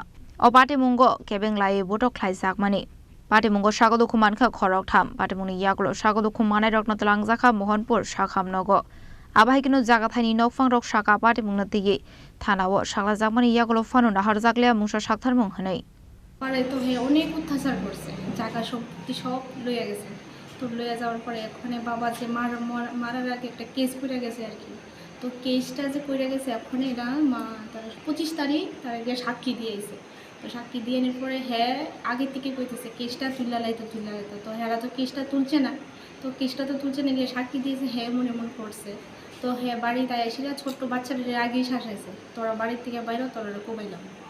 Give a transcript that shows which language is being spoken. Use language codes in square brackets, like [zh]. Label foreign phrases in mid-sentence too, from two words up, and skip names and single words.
[trp] O Party Mungo Kebeng Lai Botok Klaisak Mani. Party Mungo Shagodukumanka Koroktam, Party Muni Yagulo Shagodukumana Roknatlangzaka Mohanpur Shakhamnogo. Abahikino Jagathani Nokfang Rok Shaka Party Munati Tanawo Shaglazakmani Yagulo Fanu Naharzaklia Musha Shaktar Munhane. [bn] পরে তো হে অনেক অত্যাচার করছে জায়গা সম্পত্তি সব লইয়া গেছে তো লইয়া যাওয়ার পরে ওখানে বাবা যে মারার আগে একটা কেস করে গেছে আর কি তো কেসটা যে করে গেছে এখন এরা তার 25 তারিখ তার আগে সাক্ষী দিয়েছে তো সাক্ষী দিয়ে নেওয়ার পরে হ্যাঁ আগে থেকে কইতেছে কেসটা তুললা লাইতো তো হেরা তো কেসটা তুলছে না তো কেসটা তো তুলছে না গিয়ে সাক্ষী দিয়েছে হ্যাঁ মনে করছে তো হ্যাঁ বাড়িতে এসে ছোট্ট বাচ্চাদের আগেই শাসাইছে তোরা বাড়ির থেকে বাইরে তোরা কোবাইলাম